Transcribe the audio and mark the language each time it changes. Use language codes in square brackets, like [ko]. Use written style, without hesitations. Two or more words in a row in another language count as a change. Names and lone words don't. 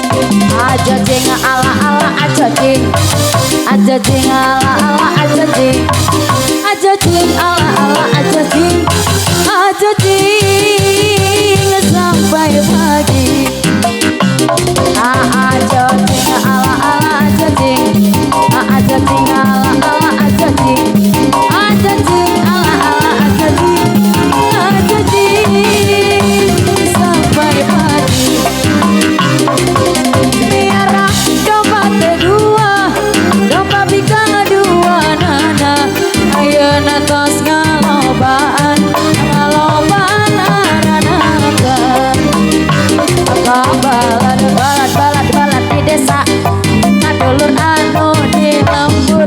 [id] Aja jing ala ala aja jing. Aja jing ala ala aja jing. Aja jing ala ala aja jing. Aja jing sampai pagi. Aja jing ala ala aja jing. Aja jing ala ala aja jing. Aja jing ala ala aja jing. Aja jing sampai pagi. [su] Miara domba kedua, domba bika dua nana. Ayeuna tos ngalobaan, ngalobaan ananakan. Balad balad balad balad di desa, kadulur anu di lembur.